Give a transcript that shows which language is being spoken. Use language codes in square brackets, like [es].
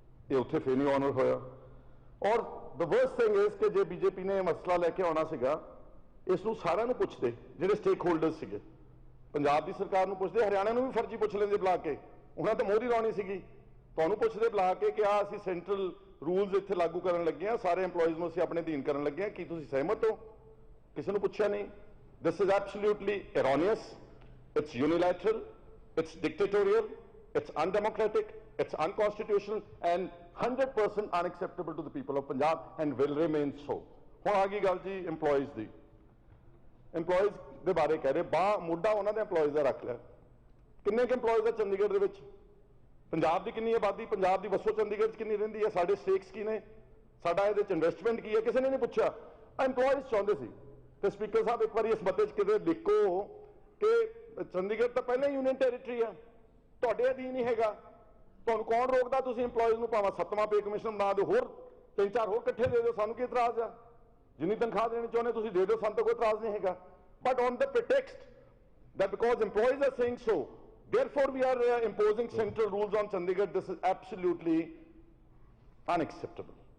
[pa] ਇਹ ਉੱਥੇ ਫੇਰ ਨਹੀਂ ਆਨਰ ਹੋਇਆ। ਔਰ [en] the worst thing is [pa] ਕਿ ਜੇ ਬੀਜੇਪੀ ਨੇ ਇਹ ਮਸਲਾ ਲੈ ਕੇ ਆਉਣਾ ਸੀਗਾ, ਇਸ ਨੂੰ ਸਾਰਿਆਂ ਨੂੰ ਪੁੱਛਦੇ, ਜਿਹੜੇ ਸਟੇਕ ਹੋਲਡਰਸ ਸੀਗੇ। ਪੰਜਾਬ ਦੀ ਸਰਕਾਰ ਨੂੰ ਪੁੱਛਦੇ, ਹਰਿਆਣਾ ਨੂੰ ਵੀ ਫਰਜ਼ੀ ਪੁੱਛ ਲੈਂਦੇ ਬੁਲਾ ਕੇ, ਉਹਨਾਂ ਤਾਂ ਮੋਹਰੀ ਲਾਉਣੀ ਸੀਗੀ। ਤੁਹਾਨੂੰ ਪੁੱਛਦੇ ਬੁਲਾ ਕੇ ਕਿ ਆ ਅਸੀਂ ਸੈਂਟਰਲ ਰੂਲਸ ਇੱਥੇ ਲਾਗੂ ਕਰਨ ਲੱਗੇ ਹਾਂ, ਸਾਰੇ EMPLOYEES ਨੂੰ ਅਸੀਂ ਆਪਣੇ ਅਧੀਨ ਕਰਨ ਲੱਗੇ ਹਾਂ, ਕੀ ਤੁਸੀਂ ਸਹਿਮਤ ਹੋ? ਕਿਸੇ ਨੂੰ ਪੁੱਛਿਆ ਨਹੀਂ। [en] This is absolutely erroneous, it's unilateral, it's dictatorial, it's undemocratic, it's unconstitutional and 100% unacceptable to the people of Punjab and will remain so। [pa] ਹੁਣ ਆ ਗਈ ਗੱਲ ਜੀ EMPLOYEES ਦੀ। EMPLOYEES ਦੇ ਬਾਰੇ ਕਹਿ ਰਹੇ, ਮੋਢਾ ਉਹਨਾਂ ਦੇ EMPLOYEES ਦਾ ਰੱਖ ਲਿਆ। ਕਿੰਨੇ ਕੁ EMPLOYEES ਆ ਚੰਡੀਗੜ੍ਹ ਦੇ ਵਿੱਚ? ਪੰਜਾਬ ਦੀ ਕਿੰਨੀ ਆਬਾਦੀ, ਪੰਜਾਬ ਦੀ ਵਸੋਂ ਚੰਡੀਗੜ੍ਹ 'ਚ ਕਿੰਨੀ ਰਹਿੰਦੀ ਹੈ, ਸਾਡੇ ਸਟੇਕਸ ਕੀ ਨੇ, ਸਾਡਾ ਇਹਦੇ 'ਚ ਇਨਵੈਸਟਮੈਂਟ ਕੀ ਹੈ, ਕਿਸੇ ਨੇ ਨਹੀਂ ਪੁੱਛਿਆ। EMPLOYEES ਚਾਹੁੰਦੇ ਸੀ। ਤੇ ਸਪੀਕਰ ਸਾਹਿਬ, ਇੱਕ ਵਾਰੀ ਇਸ ਮਤੇ 'ਚ ਕਿਤੇ ਲਿਖੋ ਕਿ ਚੰਡੀਗੜ੍ਹ ਤਾਂ ਪਹਿਲਾਂ ਹੀ ਯੂਨੀਅਨ ਟੈਰੀਟਰੀ ਆ, ਤੁਹਾਡੇ ਅਧੀਨ ਹੀ ਹੈਗਾ। ਤੁਹਾਨੂੰ ਕੌਣ ਰੋਕਦਾ? ਤੁਸੀਂ EMPLOYEES ਨੂੰ ਭਾਵੇਂ 7ਵਾਂ ਪੇ ਕਮਿਸ਼ਨ ਬਣਾ ਦਿਓ, ਹੋਰ 3-4 ਹੋਰ ਇਕੱਠੇ ਦੇ ਦਿਓ, ਸਾਨੂੰ ਕੀ ਇਤਰਾਜ਼ ਆ? ਜਿੰਨੀ ਤਨਖਾਹ ਦੇਣੀ ਚਾਹੁੰਦੇ ਤੁਸੀਂ ਦੇ ਦਿਓ, ਸਾਨੂੰ ਤਾਂ ਕੋਈ ਇਤਰਾਜ਼ ਨਹੀਂ ਹੈਗਾ। [en] But on the pretext that because employees are saying so, therefore we are imposing central rules on Chandigarh, this is absolutely unacceptable.